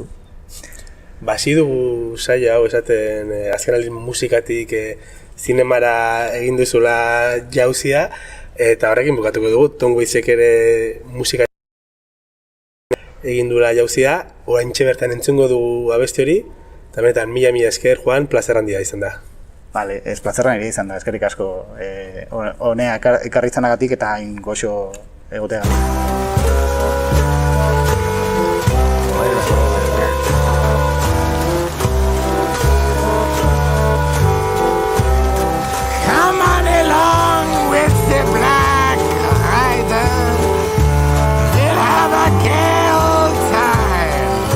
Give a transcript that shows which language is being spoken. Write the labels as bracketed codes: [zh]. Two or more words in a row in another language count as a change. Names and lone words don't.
[eu] Basi dugu saia hau esaten azken aldiz musikatik zinemara egin duzula jauzia, eta horrekin bukatuko dugu, Tom Waitsek ere musika egin duela jauzia, oraintxe bertan entzungo dugu abesti hori, eta benetan mila esker, Juan, plazer handia izan da. Bale, ez plazer handia izan da, eskerrik asko honea ekarritzanagatik eta hain goxo egoteagatik. [en] Come on along with the Black Rider, we'll have a gay old time.